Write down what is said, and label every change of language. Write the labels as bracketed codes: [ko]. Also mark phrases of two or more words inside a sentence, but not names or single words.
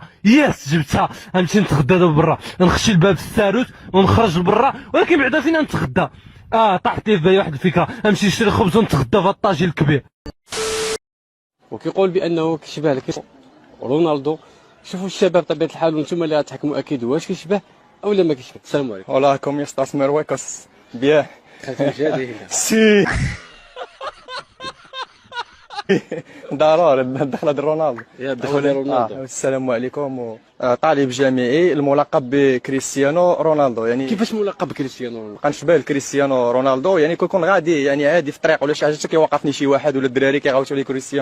[ar] ياس جبتها غنمشي نتغدى دابا برا نخشي الباب في الساروت ونخرج برا. ولكن بعدا فين نتغدى طاحت لي في بالي واحد الفكره نمشي نشري خبز ونتغدى في الطاجين الكبير. وكيقول بانه كيشبه لك رونالدو. شوفوا الشباب بطبيعه الحال وانتم اللي غتحكموا اكيد واش كيشبه او لا ما كيشبه. السلام عليكم. [es] Hola, ¿cómo estás, Marruecos? Bien. Sí. [ar] ضروري الدخله ديال رونالدو. الدخله ديال رونالدو. السلام عليكم. طالب جامعي الملقب بكريستيانو رونالدو. يعني كيفاش ملقب بكريستيانو رونالدو؟ كنشبه لكريستيانو رونالدو. يعني كنكون غادي يعني عادي في الطريق ولا شي حاجه حتى كيوقفني شي واحد ولا الدراري كيغوتوا لي كريستيانو.